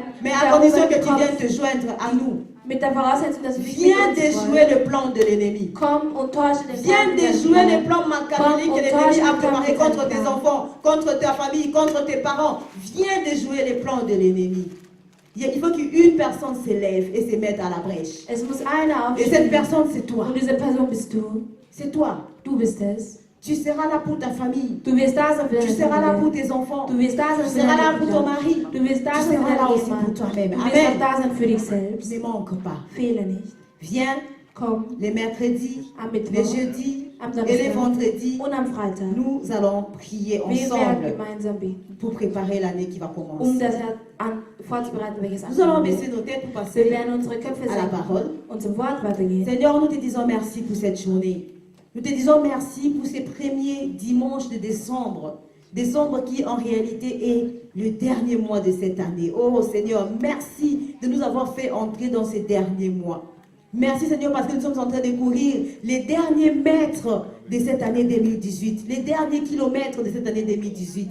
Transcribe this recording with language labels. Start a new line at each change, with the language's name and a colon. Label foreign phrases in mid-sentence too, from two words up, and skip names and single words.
French: Mais
German: mit
French: à
German: der
French: condition que
German: erhobenen
French: tu viennes
German: Kopf,
French: te joindre à nous.
German: mit der Voraussetzung, dass du dich mit
French: Viens
German: uns
French: déjouer
German: freust.
French: le plan de l'ennemi.
German: Komm und täusche den
French: Viens
German: Teufel des
French: déjouer les
German: Feindes.
French: plans machiavéliques que l'ennemi a préparés contre tes enfants, contre ta famille, contre tes parents. Viens déjouer les plans de l'ennemi. Il faut qu'une personne s'élève et se mette à la brèche.
German: Es muss einer
French: Et cette
German: aufstehen.
French: personne, c'est toi.
German: Und diese Person bist du.
French: C'est toi.
German: Du bist es.
French: Tu seras là pour ta famille.
German: Du wirst da sein für
French: Tu
German: deine
French: seras là pour
German: Familie.
French: tes enfants.
German: Du wirst da sein
French: Tu
German: für
French: seras là
German: deine
French: pour ton
German: Kinder.
French: mari.
German: Du wirst da
French: Tu
German: sein für
French: seras là
German: deinen
French: aussi pour
German: Ehemann.
French: toi-même.
German: Du wirst auch
French: Amen.
German: da sein für dich selbst.
French: Ne manque pas.
German: Fehle nicht.
French: Viens
German: Komm
French: les mercredis,
German: am
French: les
German: Mittwoch,
French: jeudis
German: am
French: et les
German: Samstag
French: vendredis.
German: und am Freitag.
French: Nous allons prier
German: Wir werden
French: ensemble
German: gemeinsam beten,
French: pour préparer l'année qui va commencer.
German: das Jahr vorzubereiten, welches
French: Nous allons
German: anfangen wird.
French: baisser nos têtes pour
German: Wir
French: passer
German: werden unsere Köpfe
French: à la
German: senken
French: parole.
German: und zum Wort weitergehen.
French: Seigneur, nous te disons merci pour cette journée. Nous te disons merci pour ces premiers dimanches de décembre. Décembre qui en réalité est le dernier mois de cette année. Oh Seigneur, merci de nous avoir fait entrer dans ces derniers mois. Merci Seigneur parce que nous sommes en train de courir les derniers mètres de cette année 2018, les derniers kilomètres de cette année 2018.